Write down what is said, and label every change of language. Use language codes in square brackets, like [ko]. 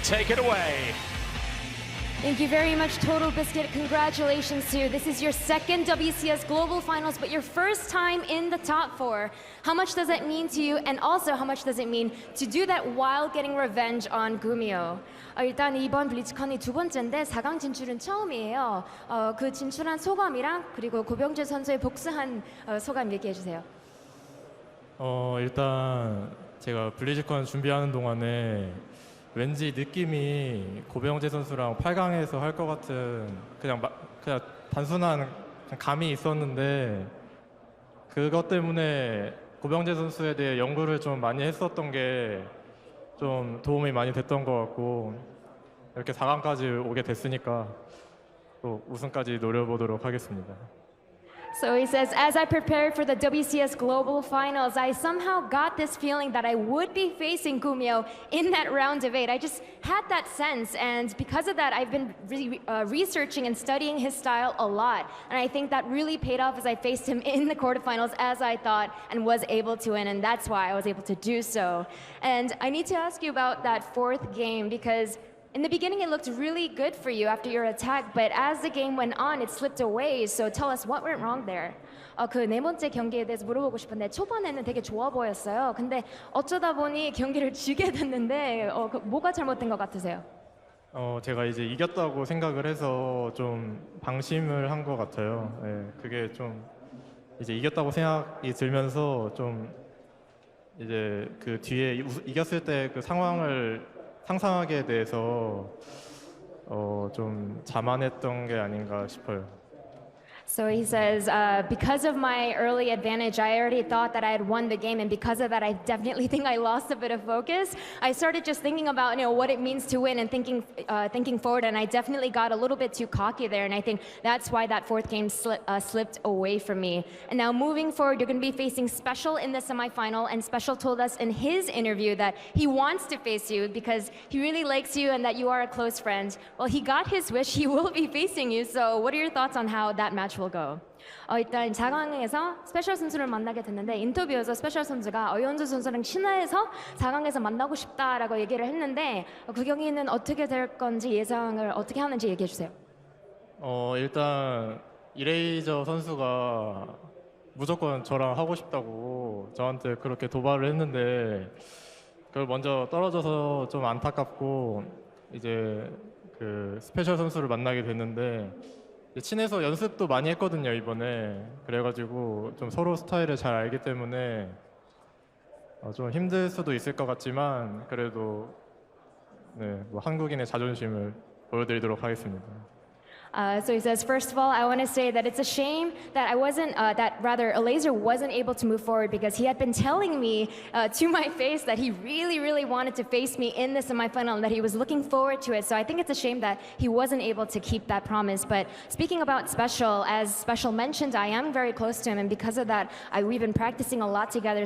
[en] Take it away. Thank you very much, Total Biscuit. Congratulations, soO. This is your second WCS Global Finals, but your first time in the top 4. How much does that mean to you? And also, how much does it mean to do that while getting revenge on GuMiho? [ko] 일단 이번 블리츠컨이 두 번째인데 4강 진출은 처음이에요. 그 진출한 소감이랑 그리고 고병재 선수의 복수한 소감 얘기해 주세요. 일단 제가 블리츠컨 준비하는 동안에 왠지 느낌이 고병재 선수랑 8강에서 할 것 같은 그냥 단순한 감이 있었는데, 그것 때문에 고병재 선수에 대해 연구를 좀 많이 했었던 게 좀 도움이 많이 됐던 것 같고, 이렇게 4강까지 오게 됐으니까 또 우승까지 노려보도록 하겠습니다. [en] So he says, as I prepared for the WCS Global Finals, I somehow got this feeling that I would be facing GuMiho in that round of 8. I just had that sense, and because of that, I've been researching and studying his style a lot. And I think that really paid off as I faced him in the quarterfinals as I thought and was able to win, and that's why I was able to do so. And I need to ask you about that 4th game, because in the beginning, it looked really good for you after your attack, but as the game went on, it slipped away. So tell us what went wrong there. [ko] 그 네 번째 경기에 대해서 물어보고 싶은데 초반에는 되게 좋아 보였어요. 근데 어쩌다 보니 경기를 지게 됐는데 뭐가 잘못된 것 같으세요? 제가 이제 이겼다고 생각을 해서 좀 방심을 한 것 같아요. 네, 그게 좀 이제 이겼다고 생각이 들면서 좀 이제 그 뒤에 이겼을 때 그 상황을 상상하게 돼서 좀 자만했던 게 아닌가 싶어요. [en] So he says, because of my early advantage, I already thought that I had won the game, and because of that, I definitely think I lost a bit of focus. I started just thinking about what it means to win and thinking forward, and I definitely got a little bit too cocky there, and I think that's why that 4th game slipped away from me. And now moving forward, you're going to be facing Special in the semifinal, and Special told us in his interview that he wants to face you because he really likes you and that you are a close friend. Well, he got his wish. He will be facing you. So what are your thoughts on how that match will go? [ko] 일단 4강에서 스페셜 선수를 만나게 됐는데 인터뷰에서 스페셜 선수가 어연수 선수랑 친해서 4강에서 만나고 싶다라고 얘기를 했는데 그 경기는 어떻게 될 건지 예상을 어떻게 하는지 얘기해 주세요. 일단 이레이저 선수가 무조건 저랑 하고 싶다고 저한테 그렇게 도발을 했는데 그걸 먼저 떨어져서 좀 안타깝고 이제 그 스페셜 선수를 만나게 됐는데 친해서 연습도 많이 했거든요 이번에. 그래가지고 좀 서로 스타일을 잘 알기 때문에 좀 힘들 수도 있을 것 같지만 그래도 네, 뭐 한국인의 자존심을 보여드리도록 하겠습니다. [en] So he says, first of all, I want to say that it's a shame that Laser wasn't able to move forward because he had been telling me to my face that he really wanted to face me in the semifinal and that he was looking forward to it. So I think it's a shame that he wasn't able to keep that promise. But speaking about Special, as Special mentioned, I am very close to him, and because of that, we've been practicing a lot together.